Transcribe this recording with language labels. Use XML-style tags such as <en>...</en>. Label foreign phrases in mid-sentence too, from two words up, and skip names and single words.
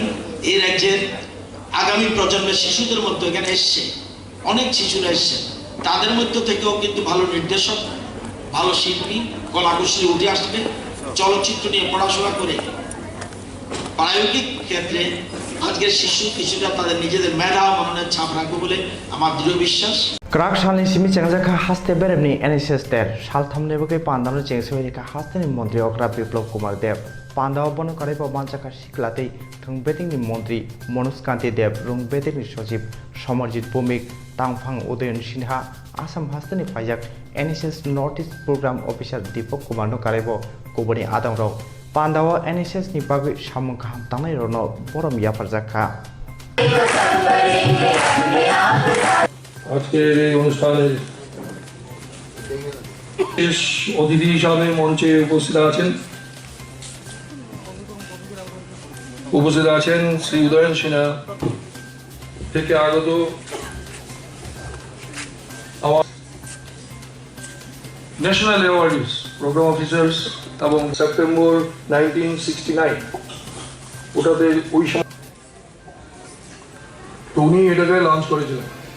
<bn>এই রাজ্যের আগামী প্রজন্মের শিশুদের মধ্যে এখানে এসছে, অনেক শিশুরা এসছে, তাদের মধ্যে থেকেও কিন্তু ভালো নির্দেশক, ভালো শিল্পী, কলাকুশলী উঠে আসবে। চলচ্চিত্র নিয়ে পড়াশোনা করে প্রায়োগিক ক্ষেত্রে আজকের শিশু কিশোররা তাদের নিজেদের মেধা ও মননের ছাপ রাখবে বলে আমার দৃঢ় বিশ্বাস।</bn> <trp>क्राक सालनि सिमी चेंगजाखा हास्ते बेरेमनि एनएसएस टेर साल थामनेबोकै पान्दावनो चेंगसोयरिका हास्तेनि मन्त्री अग्रा बिप्लव कुमार देव पान्दाव बनो कारेबो मानचाका सिक्लातै थुंबेतिंनि मन्त्री मनोज कान्ति देव रुंबेतिंनि सचिव समरजित भौमिक तांफां उदयन सिन्हा आसाम हास्तेनि फाइजाक एनएसएस</trp> <en>North East programme officer</en> <trp>दीपक कुमार नो कारेबो कुबनि आदंराव पान्दाव एनएसएस नि बागै सामुं गाहाम तांनाय रनो बरम याफारजाखा</trp> <bn>আজকের এই অনুষ্ঠানের বিশেষ অতিথি হিসাবে মঞ্চে উপস্থিত আছেন শ্রী উদয়ন সিনহা থেকে আগত আমার</bn> <en>national awardees programme officers</en> <bn>এবং সেপ্টেম্বর 1969 ওটাতে ওই সময় তো উনি এটাকে লঞ্চ করেছিলেন।</bn>